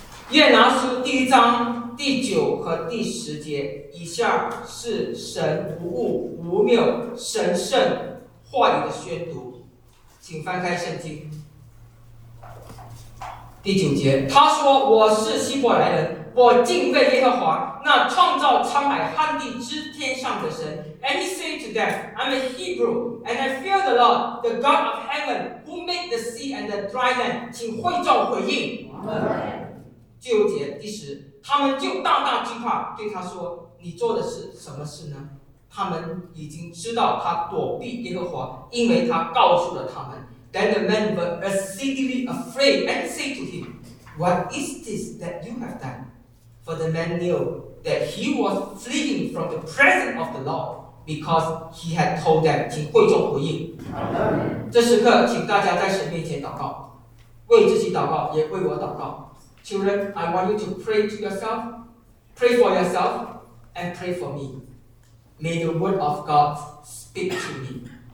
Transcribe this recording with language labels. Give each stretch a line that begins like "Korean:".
Chinese: 约拿书第一章第九和第十节，以下是神无误无谬神圣话语的宣读，请翻开圣经。第九节，他说：“我是希伯来人，我敬畏耶和华，那创造沧海旱地之天上的神。”
English: And he said to them, "I'm a Hebrew, and I fear the Lord, the God of heaven, who made the sea and the dry land."
Chinese: 请会众回应。九节第十，他们就大大惊怕，对他说：“你做的是什么事呢？” 他们已经知道他躲避耶和华，因为他告诉了他们。
English: Then the men were exceedingly afraid and said to him, "What is this that you have done?" For the man knew that he was fleeing from the presence of the Lord, because he had told them.
Chinese: 请会众回应。这时刻，请大家在神面前祷告，为自己祷告，也为我祷告。
English: Children, I want you to pray to yourself, pray for yourself, and pray for me. May the word of God speak to me.